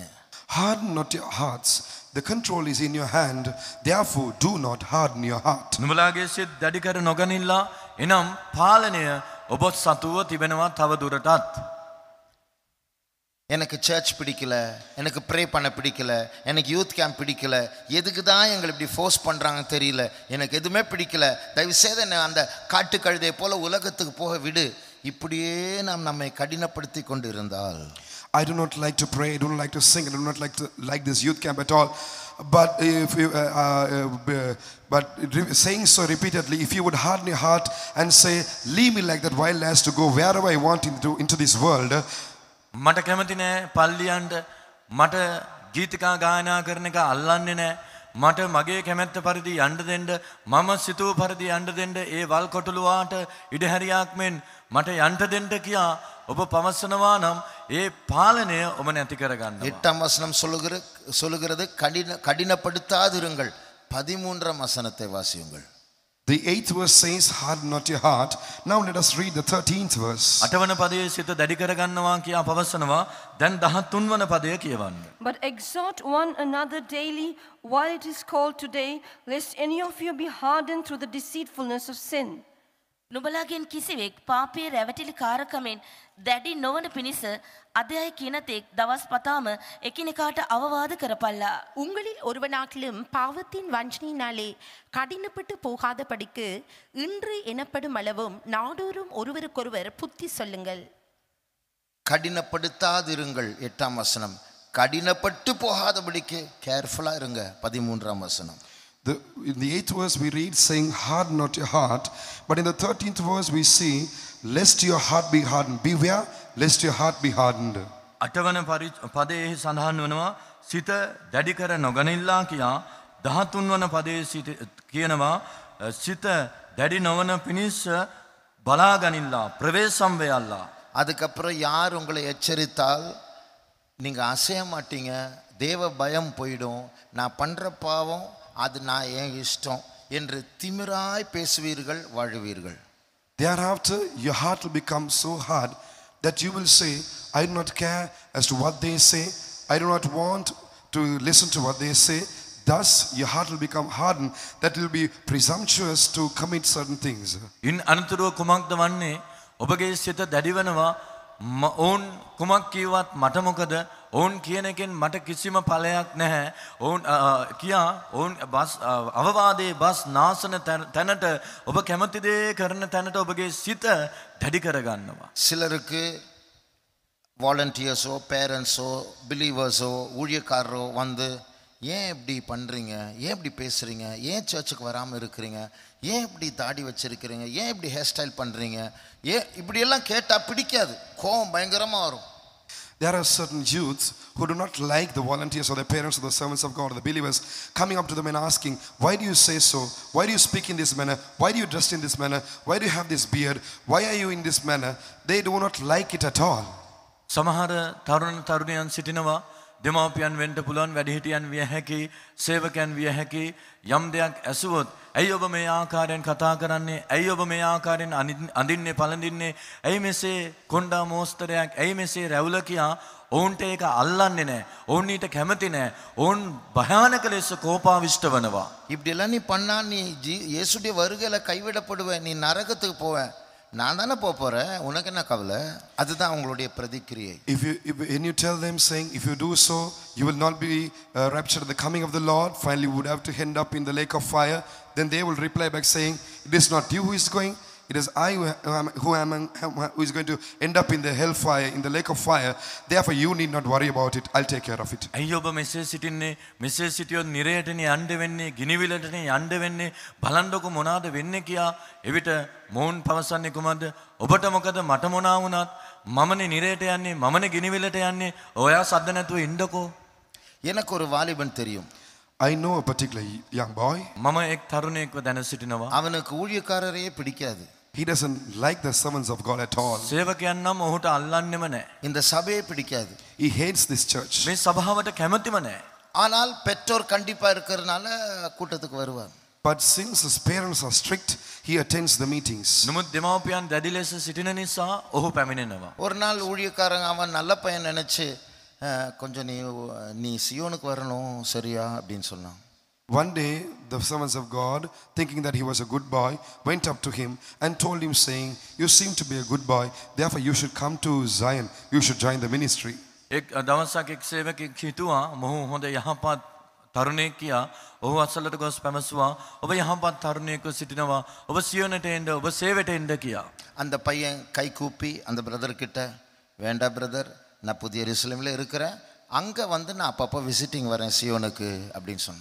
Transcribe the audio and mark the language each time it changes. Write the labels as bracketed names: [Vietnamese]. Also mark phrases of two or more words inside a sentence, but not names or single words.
[English] harden not your hearts. The control is in your hand. Therefore, do not harden your heart. [Sinhala] නුඹලාගේ සිත් දැඩි කර නොගනිල්ලා. එනම් පාලනය ඔබ සතුව තිබෙනවා තව දුරටත්. [Tamil] எனக்கு சர்ச் பிடிக்கல, எனக்கு ப்ரே பண்ண பிடிக்கல, எனக்கு [English] youth camp [Tamil] பிடிக்கல, எதுக்கு தான் எங்களை இப்படி ஃபோர்ஸ் பண்ணுறாங்கன்னு தெரியல, எனக்கு எதுவுமே பிடிக்கல, தயவுசெய்து என்னை அந்த காட்டு கழுதை போல உலகத்துக்கு போக விடு, இப்படியே நாம் நம்மை கடினப்படுத்தி கொண்டு இருந்தால், [English] I do not like to pray, I do not like to sing, I do not like this youth camp at all. But if you, saying so repeatedly, if you would harden your heart and say, leave me like that wild ass to go wherever I want into this world. [Sinhala] මට කැමති නෑ පල්ලියන්ට, මට ගීතිකා ගායනා කරන එක අල්ලන්නේ නෑ, මට මගේ කැමැත්ත පරිදි යන්න දෙන්න, මම සිතූ පරිදි යන්න දෙන්න, ඒ වල් කොටලුවාට ඉඩහැරියක් මෙන් මට යන්න දෙන්න කියා ඔබ පවසනවා නම් ඒ පාලනය ඔබ නැති කරගන්නවා. [Tamil] 8ஆம் வசனம் சொல்லுகிறது கடினப்படுத்தாதிருங்கள். 13ஆம் வசனத்தை வாசியுங்கள். [English] The 8th verse says, harden not your heart. Now let us read the 13th verse. [Sinhala] 8 වන පදයේ සිත දැඩි කරගන්නවා කියා පවසනවා. දැන් 13 වන පදය කියවන්න. [English] But exhort one another daily while it is called today, lest any of you be hardened through the deceitfulness of sin. [Sinhala] නුඹලාගෙන් කිසිවෙක් පාපයේ රැවටිලි කාරකමෙන් දැඩි නොවන පිණිස අධ්‍යය කියනතෙක් දවස් පතාම එකිනෙකාට අවවාද කරපල්ලා. [Tamil] உங்களில் ஒருவனாகிலும் பாவத்தின் வஞ்சனையினாலே கடினப்பட்டு போகாதபடிக்கு இன்று எனப்படும் அளவும் நாடோறும் ஒருவருக்கொருவர் புத்தி சொல்லுங்கள். கடினப்படுத்தாதிருங்கள் 8ஆம் வசனம். கடினப்பட்டு போகாதபடிக்கு கேர்ஃபுல்லா இருங்க 13ஆம் வசனம். [English] In the 8th verse we read saying harden not your heart, but in the 13th verse we see lest your heart be hardened. Beware lest your heart be hardened. [Sinhala] අටවන පදයේ සඳහන් වනවා සිත දැඩි කර නොගනිල්ලා කියා 13 වන පදයේ කියනවා සිත දැඩි නොවන පිණිස බලා ගනිල්ලා ප්‍රවේශම් වෙයල්ලා. [Tamil] அதுக்கப்புறம் யார் உங்களை எச்சரித்தால் நீங்க அசைய மாட்டீங்க, தேவ பயம் போயிடும், நான் பண்ற பாவம் அது நான் ஏன் இஷ்டம் என்று திமிராய் பேசுவீர்கள், வாழுவீர்கள். [English] Thereafter your heart will become so hard that you will say, I do not care as to what they say, I do not want to listen to what they say. Thus your heart will become hardened, that will be presumptuous to commit certain things. [Sinhala] ඉන් අනතුරුව කුමක්ද වන්නේ? ඔබගේ සිත දැඩි වෙනවා. ඔවුන් කුමක් කිව්වත් මට මොකද? ඔවුන් කියන එකෙන් මට කිසිම ඵලයක් නැහැ. ඔවුන් කියා ඔවුන් බස් අවවාදයේ බස් නාසන තැනට ඔබ කැමති දේ කරන තැනට ඔබගේ සිත දැඩි කර ගන්නවා. [Tamil] சிலருக்கு வாலண்டியர்ஸோ பேரண்ட்ஸோ பிலீவர்ஸோ ஊழியக்காரரோ வந்து ஏன் இப்படி பண்ணுறீங்க, ஏன் இப்படி பேசுகிறீங்க, ஏன் சர்ச்சுக்கு வராமல் இருக்கிறீங்க, ஏன் இப்படி தாடி வச்சிருக்கிறீங்க, ஏன் இப்படி [English] hair style [Tamil] பண்ணுறீங்க, ஏன் இப்படியெல்லாம் கேட்டால் பிடிக்காது, கோபம் பயங்கரமாக வரும். [English] There are certain youths who do not like the volunteers or the parents or the servants of God or the believers coming up to them and asking, why do you say so? Why do you speak in this manner? Why do you dress in this manner? Why do you have this beard? Why are you in this manner? They do not like it at all. [Sinhala] සමහර තරුණ තරුණියන් සිටිනවා දෙමාපියන් වෙන්න පුළුවන්, වැඩිහිටියන් විය හැකි, සේවකයන් විය හැකි. යම් දෙයක් ඇසුවොත් ඇයි ඔබ මේ ආකාරයෙන් කතා කරන්නේ, ඇයි ඔබ මේ ආකාරයෙන් අඳින්නේ පළඳින්නේ, ඇයි මෙසේ කොණ්ඩා මෝස්තරයක්, ඇයි මෙසේ රැවුල කියා ඔවුන්ට ඒක අල්ලන්නේ නැහැ, ඔවුන් ඊට කැමති නැහැ, ඔවුන් භයානක ලෙස කෝපාවිෂ්ඨ වෙනවා. [Tamil] இப்படியெல்லாம் நீ பண்ணா நீ இயேசுடைய வருகையில் கைவிடப்படுவ, நீ நரகத்துக்கு போவ, நான் தானே போறேன், உனக்கு என்ன கவலை? அதுதான் அவங்களுடைய பிரதிக்கிரியை. [English] When you tell them saying, if you do so, you will not be raptured at the coming of the Lord, finally you would have to end up in the lake of fire, then they will reply back saying, it is not you who is going, it is I who is going to end up in the hellfire, in the lake of fire. Therefore you need not worry about it, I'll take care of it. [Sinhala] ඇයි ඔබ මෙසේ සිටින්නේ? මෙසේ සිටියොත් නිරයටනේ යන්න වෙන්නේ, ගිනිවිලටනේ යන්න වෙන්නේ. බලන්නකො මොනවාද වෙන්නේ කියා. එවිට මොවුන් පවසන්නේ කුමක්ද? ඔබට මොකද? මට මොනවා වුණත් මමනේ නිරයට යන්නේ, මමනේ ගිනිවිලට යන්නේ. ඔයා සද්ද නැතුව ඉන්නකෝ. [Tamil] எனக்கு ஒரு வாலிபன் தெரியும். [English] I know a particular young boy. [Sinhala] මම එක් තරුණයෙක්ව දැන සිටිනවා. [Tamil] அவனுக்கு ஊழியக்காரரையே பிடிக்காது. [English] He doesn't like the servants of God at all. [Sinhala] සේවකයන් නම් ඔහුට අල්ලන්නෙම නැහැ. [Tamil] இந்த சபையே பிடிக்காது. [English] He hates this church. [Sinhala] මේ සභාවට කැමතිම නැහැ. [Tamil] ஆனால் பெற்றோர் கண்டிப்பா இருக்கிறதுனால கூட்டத்துக்கு வருவார். [English] But since his parents are strict, he attends the meetings. [Sinhala] නමුත් දෙමාපියන් දැඩි ලෙස සිටින නිසා ඔහු පැමිණෙනවා. [Tamil] ஒரு நாள் ஊழியக்காரங்க அவன் நல்ல பையன் நினைச்சு கொஞ்சம் நீ சியோனுக்கு வரணும் சரியா அப்படின்னு சொன்னான். [English] One day the servants of God, thinking that he was a good boy, went up to him and told him saying, you seem to be a good boy, therefore you should come to Zion, you should join the ministry. [Sinhala] එක් දවසක් එක් සේවකෙක් හිතුවා මොහු හොඳ යහපත් තරුණයෙක් කියා. ඔහු අසලට ගොස් පැමසුවා, ඔබ යහපත් තරුණයෙක්ව සිටිනවා, ඔබ සියොනට එන්න, ඔබ සේවයට එන්න කියා. [Tamil] அந்த பையன் கை கூப்பி அந்த பிரதர் கிட்ட, வேண்டாம் பிரதர், நான் புதிய எருசலேமில் இருக்கிறேன், அங்கே வந்து நான் அப்பப்போ விசிட்டிங் வரேன் சியோனுக்கு அப்படின்னு சொன்னேன்.